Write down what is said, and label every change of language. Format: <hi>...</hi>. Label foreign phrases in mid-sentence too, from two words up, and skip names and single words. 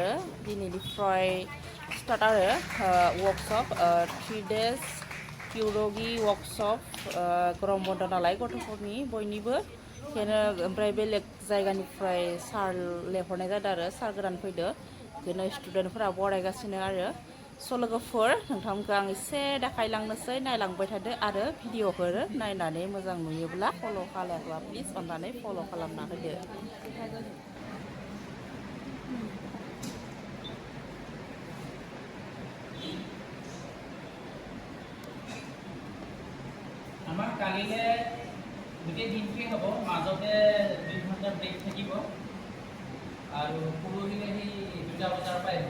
<brx>दिनैनिफ्राय स्टार्ट आरो वर्कशप 3 days क्यूरोगी वर्कशप गरम बन्द नालाय गथ'फोरनि बयनिबो बेनो ओमफ्राय बेलेग जायगानिफ्राय सार लेंहरनाय जादों आरो सार गोदान फैदो बेनो स्टुडेन्टफोरा बरायगासिनो आरो लोगोफोर नोंथांमोनखौ आं एसे देखायलांनोसै नायलांबाय थादो आरो भिडिअफोर नायनानै मोजां नुयोब्ला फल' खालामोब्ला प्लिज अननानै फल' खालामना होदो।</brx> <as>আমাৰ কালিলে গোটেই দিনটোৱে হ'ব মাজতে 2 ঘণ্টা ব্ৰেক থাকিব আৰু পৰহিলে সেই 2টা বজাৰ পৰা আহিব।</as>